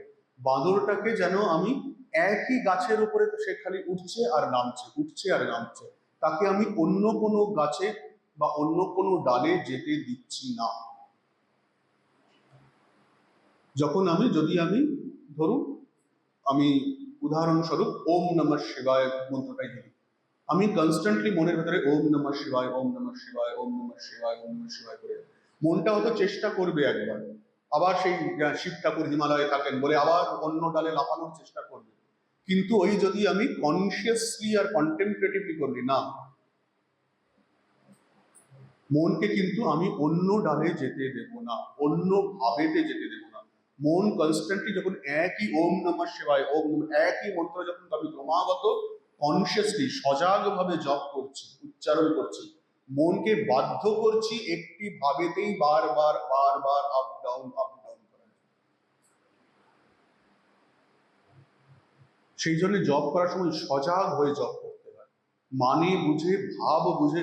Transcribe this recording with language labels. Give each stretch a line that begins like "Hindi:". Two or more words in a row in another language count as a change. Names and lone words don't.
Bangla: বাঁদরটাকে যেন আমি একই গাছের উপরে, সে খালি উঠছে আর নামছে, উঠছে আর নামছে, তাকে আমি অন্য কোনো গাছে বা অন্য কোনো ডালে যেতে দিচ্ছি না। যখন যদি আমি ধরুন, আমি উদাহরণস্বরূপ
Sanskrit: ওম নমঃ শিবায়
Bangla: মন্ত্রটাই দিই, আমি কনস্ট্যান্টলি মনের ভেতরে
Sanskrit: ওম নমঃ শিবায়, ওম নমঃ শিবায়, ওম নমঃ শিবায়, ওম নমঃ শিবায়
Bangla: করে, মনটা হয়তো চেষ্টা করবে একবার, আবার সেই শিব ঠাকুর হিমালয়ে থাকেন বলে আবার অন্য ডালে লাফানোর চেষ্টা করবে। কিন্তু ওই যদি আমি কনসিয়াসলি আর কন্টেম্পলেটিভলি করি না, মনকে কিন্তু আমি অন্য ডালে যেতে দেব না, অন্য ভাবেতে যেতে দেব না। মন কনস্ট্যান্টলি যখন একই
Sanskrit: ওম নমঃ শিবায়, ওম নমঃ,
Bangla: একই মন্ত্র যখন আমি ক্রমাগত কনসিয়াসলি সজাগভাবে জপ করছি, উচ্চারণ করছি, মনকে বাধ্য করছি একটি ভাবেতেই বারবার বারবার
English: up down
Bangla: করার। সেই জন্য জপ করার সময় সজাগ হয়ে জপ করতে হয়, মানে বুঝে ভাব বুঝে।